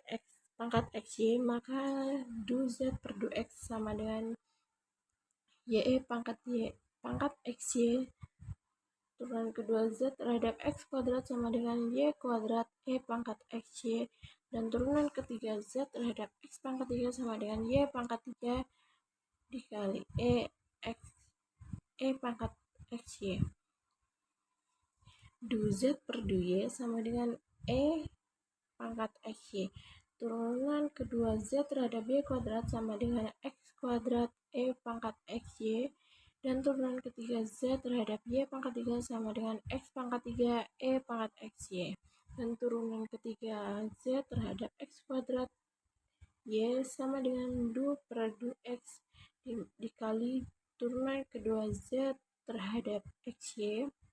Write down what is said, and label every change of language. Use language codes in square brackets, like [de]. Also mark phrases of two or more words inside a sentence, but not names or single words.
[id] x pangkat xy, maka du-z per du-x sama dengan y pangkat xy turunan kedua z terhadap x kuadrat sama dengan y kuadrat e pangkat xy, dan turunan ketiga z terhadap x pangkat 3 sama dengan y pangkat 3 dikali e pangkat xy. Du-z per du-y sama dengan e pangkat xy. Turunan kedua z terhadap y kuadrat sama dengan x kuadrat e pangkat xy, dan turunan ketiga z terhadap y pangkat 3 sama dengan x pangkat 3 e pangkat xy, dan turunan ketiga z terhadap x kuadrat Y sama dengan 2 per 2X dikali turunan kedua Z terhadap XY,